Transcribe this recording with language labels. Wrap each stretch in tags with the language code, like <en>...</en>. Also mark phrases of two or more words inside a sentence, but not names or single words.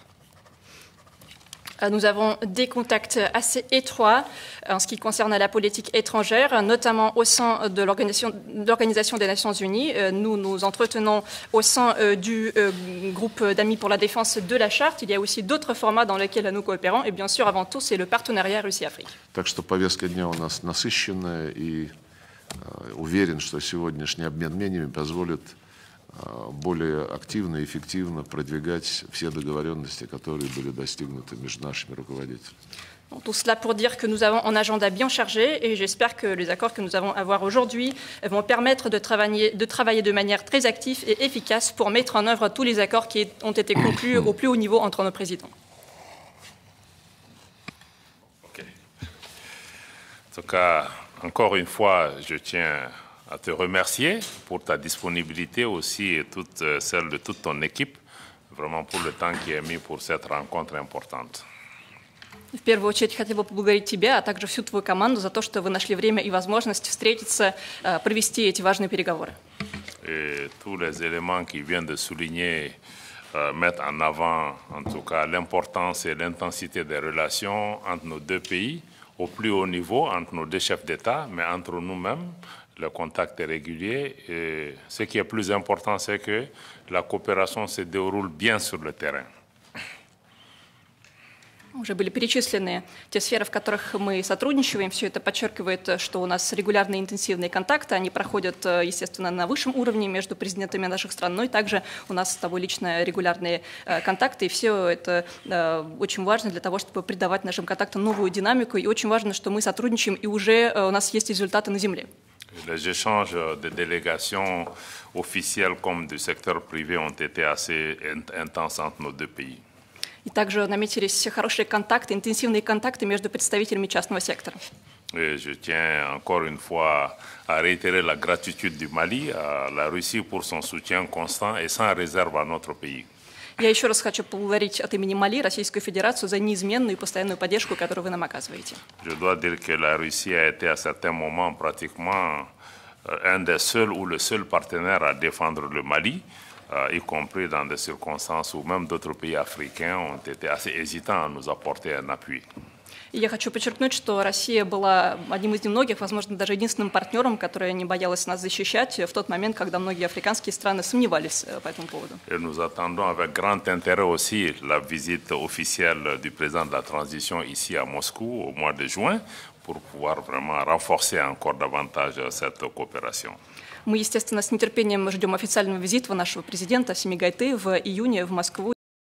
<fr>Nous avons des contacts assez étroits en ce qui concerne la politique étrangère, notamment au sein de l'Organisation des Nations Unies. Nous nous entretenons au sein du groupe d'amis pour la défense de la Charte. Il y a aussi d'autres formats dans lesquels nous coopérons. Et bien sûr, avant tout, c'est le partenariat Russie-Afrique.</fr> <ru>Так что повестка дня у нас насыщенная, и уверен, что сегодняшний обмен мнениями позволит более активно и эффективно продвигать все договоренности, которые были достигнуты между нашими руководителями.</ru> <fr>Tout cela pour dire que nous avons un agenda bien chargé et j'espère que les accords que nous allons avoir aujourd'hui vont permettre de travailler de manière très active et efficace pour mettre en œuvre tous les accords qui ont été conclus au plus haut niveau entre nos présidents. Okay. En tout cas, encore une fois, je tiens à te remercier pour ta disponibilité aussi et celle de toute ton équipe, vraiment pour le temps qui est mis pour cette rencontre importante.</fr> <ru>В первую очередь хотел бы поблагодарить тебя, а также всю твою команду за то, что вы нашли время и возможность встретиться, провести эти важные переговоры.</ru> <fr>Et tous les éléments qui viennent de souligner mettent en avant, en tout cas, l'importance et l'intensité des relations entre nos deux pays, au plus haut niveau, entre nos deux chefs d'État, mais entre nous-mêmes. Le contact est régulier et ce qui est plus important, c'est que la coopération se déroule bien sur le terrain.</fr> <ru>Уже были перечислены те сферы, в которых мы сотрудничаем. Все это подчеркивает, что у нас регулярные интенсивные контакты. Они проходят, естественно, на высшем уровне между президентами наших стран, но и также у нас с тобой лично регулярные контакты. И все это очень важно для того, чтобы придавать нашим контактам новую динамику. И очень важно, что мы сотрудничаем, и уже у нас есть результаты на земле.</ru> <fr>Les échanges de délégations officielles comme du secteur privé ont été assez intenses entre nos deux pays.</fr> <ru>И также наметились хорошие контакты, интенсивные контакты между представителями частного сектора.</ru> <fr>Et je tiens encore une fois à réitérer la gratitude du Mali à la Russie pour son soutien constant et sans réserve à notre pays.</fr> <ru>Я еще раз хочу поблагодарить от имени Мали Российскую Федерацию за неизменную и постоянную поддержку, которую вы нам оказываете.</ru> <fr>Je dois dire que la Russie a été à certains moments pratiquement un des seuls ou le seul partenaire à défendre le Mali, y compris dans des circonstances où même d'autres pays africains ont été assez hésitants à nous apporter un appui.</fr> <ru>И я хочу подчеркнуть, что Россия была одним из немногих, возможно, даже единственным партнером, которая не боялась нас защищать в тот момент, когда многие африканские страны сомневались по этому поводу.</ru> <fr>Et nous attendons avec grand intérêt aussi la visite officielle du président de la transition ici à Moscou au mois de juin pour pouvoir vraiment renforcer encore davantage cette coopération.</fr> <ru>Мы, естественно, с нетерпением ждем официального визита нашего президента Асими Гайты в июне в Москву.</ru>